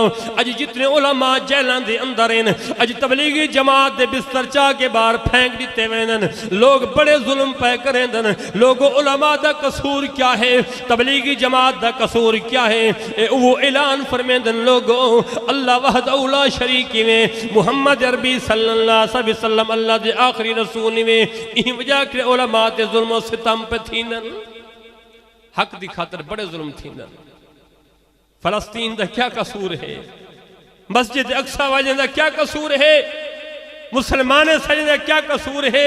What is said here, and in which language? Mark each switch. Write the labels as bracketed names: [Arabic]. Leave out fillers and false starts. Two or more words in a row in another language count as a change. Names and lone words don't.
[Saraiki] اج جتنے علما جیلاں دے اندر ہن، اج تبلیغی جماعت دے بستر چا کے باہر پھینک دتے ویندن. لوگ بڑے ظلم پے کریندن۔ لوگو علما دا قصور کیا ہے، تبلیغی جماعت دا قصور کیا ہے? وو اعلان فرماندن، لوگو اللہ [Arabic] وحده لا شريك [Saraiki] میں، محمد عربی [Arabic] صلى الله عليه وسلم [Saraiki] اللہ دے آخری رسول میں. ایں وجہ کے علما تے ظلم اور ستم پے تھیندن، حق دی خاطر بڑے ظلم تھیندن. فلسطین دا کیا قصور ہے? [Urdu] مسجد اقصیٰ والے کا کیا قصور ہے? مسلمان سجنے کا کیا قصور ہے?